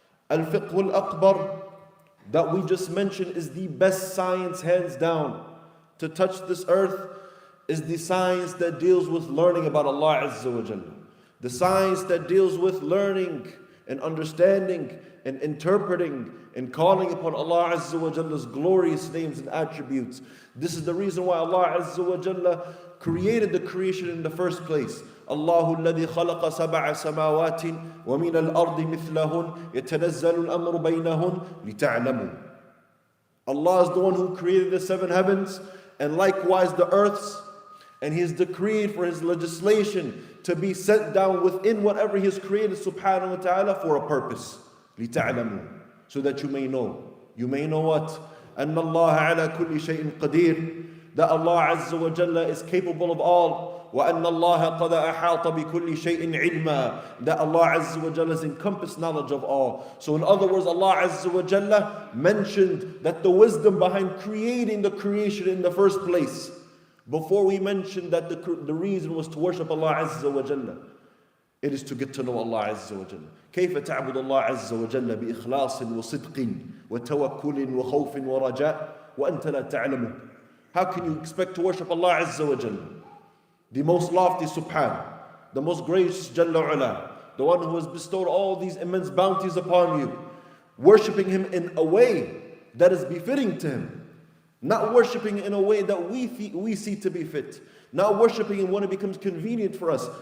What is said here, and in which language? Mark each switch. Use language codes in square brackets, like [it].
[en] Al-fiqh al-akbar that we just mentioned is the best science hands down to touch this earth, is the science that deals with learning about Allah Azza wa Jalla. The science that deals with learning and understanding and interpreting and calling upon Allah Azza wa Jalla's glorious names and attributes. This is the reason why Allah Azza wa Jalla created the creation in the first place. [ar] الله الذي خلق سبع سماوات ومن الأرض مثلهن يتنزل الأمر بينهن لتعلموا. [en] Allah is the one who created the seven heavens and likewise the earths, and He has decreed for His legislation to be sent down within whatever He has created subhanahu wa ta'ala for a purpose. [ar] لتعلموا, [en] so that you may know. You may know what? [ar] أن الله على كل شيء قدير, [en] that Allah Azza wa Jalla is capable of all. [ar] وأن الله قد أحاط بكل شيء علما, [en] that Allah Azza wa Jalla has encompassed knowledge of all. So in other words, Allah Azza wa Jalla mentioned that the wisdom behind creating the creation in the first place, before we mentioned that the reason was to worship Allah Azza wa Jalla, it is to get to know Allah Azza wa Jalla. [ar] كيف تعبد الله عز وجل بإخلاص وصدق وتوكل وخوف ورجاء وأنت لا تعلمه. [en] How can you expect to worship Allah Azza wa Jalla, the most lofty subhan, the most gracious Jalla Ula, the one who has bestowed all these immense bounties upon you, worshipping Him in a way that is befitting to Him, not worshipping in a way that we see to be fit, not worshipping Him when it becomes convenient for us.